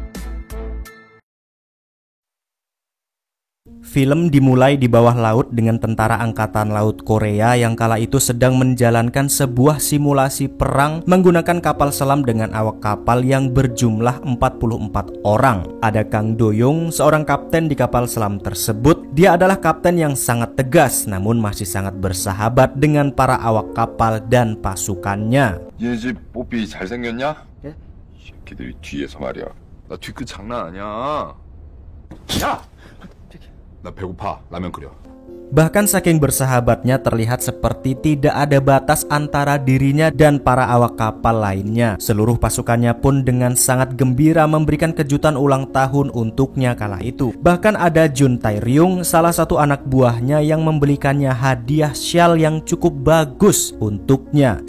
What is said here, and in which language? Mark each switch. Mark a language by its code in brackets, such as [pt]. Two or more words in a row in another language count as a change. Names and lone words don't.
[id] Film dimulai di bawah laut dengan tentara angkatan laut Korea yang kala itu sedang menjalankan sebuah simulasi perang menggunakan kapal selam dengan awak kapal yang berjumlah 44 orang. Ada Kang Do-young, seorang kapten di kapal selam tersebut. Dia adalah kapten yang sangat tegas namun masih sangat bersahabat dengan para awak kapal dan pasukannya. [ko] 얘네 집 뽀삐 잘생겼냐? 예? 이 새끼들이 뒤에서 말이야. 나 뒤끝 장난 아니야. 야! 나 배고파. 라면 끓여. [id] Bahkan saking bersahabatnya terlihat seperti tidak ada batas antara dirinya dan para awak kapal lainnya. Seluruh pasukannya pun dengan sangat gembira memberikan kejutan ulang tahun untuknya kala itu. Bahkan ada Jun Tae-ryung, salah satu anak buahnya yang membelikannya hadiah shawl yang cukup bagus untuknya.